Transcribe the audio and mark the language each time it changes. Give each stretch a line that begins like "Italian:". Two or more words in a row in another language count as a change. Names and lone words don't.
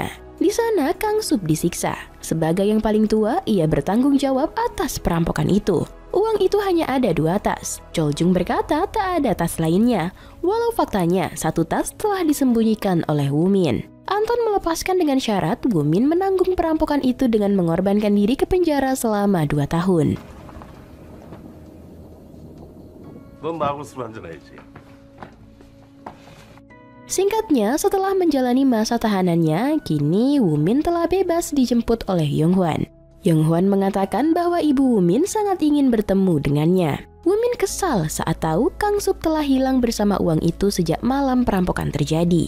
Indonesian: Di sana Kang Sup disiksa. Sebagai yang paling tua, ia bertanggung jawab atas perampokan itu. Uang itu hanya ada 2 tas. Chol Jung berkata tak ada tas lainnya, walau faktanya 1 tas telah disembunyikan oleh Woo Min. Anton melepaskan dengan syarat Woo Min menanggung perampokan itu dengan mengorbankan diri ke penjara selama 2 tahun.
Korean: 넌 나하고 술 한잔 해야지.
Indonesian: Singkatnya, setelah menjalani masa tahanannya, kini Woo Min telah bebas dijemput oleh Yong Hwan. Yong Hwan mengatakan bahwa ibu Woo Min sangat ingin bertemu dengannya. Woo Min kesal saat tahu Kang Sup telah hilang bersama uang itu sejak malam perampokan terjadi.